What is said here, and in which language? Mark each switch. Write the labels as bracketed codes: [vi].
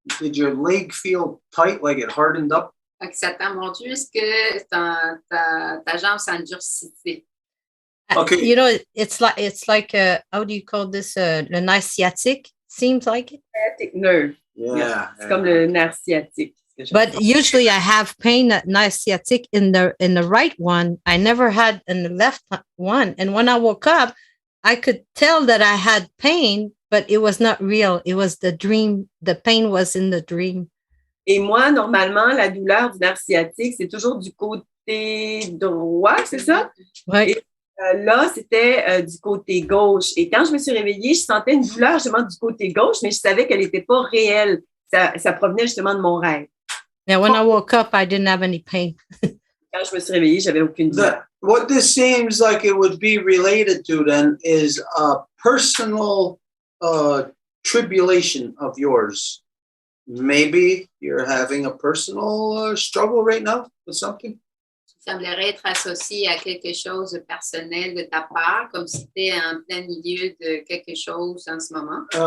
[en] Did your leg feel tight, like it hardened up? [fr] Donc, ça t'a mordu, est-ce que ta jambe s'endurcissait? [en] Okay. You know, it's like how do you call this? Le nerf sciatique seems like it. Sciatic nerve. Yeah. [fr] C'est comme le nerf sciatique. [en] But usually I have pain at sciatic in the right one. I never had in the left one. And when I woke up, I could tell that I had pain, but it was not real. It was the dream. The pain was in the dream. [fr] Et moi, normalement, la douleur du nerf sciatique, c'est toujours du côté droit, c'est ça? Oui. Et là, c'était du côté gauche. Et quand je me suis réveillée, je sentais une douleur justement du côté gauche, mais je savais qu'elle n'était pas réelle. Ça provenait justement de mon rêve. [en] Yeah, when I woke up, I didn't have any pain. [fr] Quand je me suis réveillée, j'avais aucune douleur. [en] What this seems like it would be related to then is a personal tribulation of yours. Maybe you're having a personal struggle right now with something. [fr] Ça semblerait être associé à quelque chose de personnel de ta part, comme si tu étais en plein milieu de quelque chose en ce moment.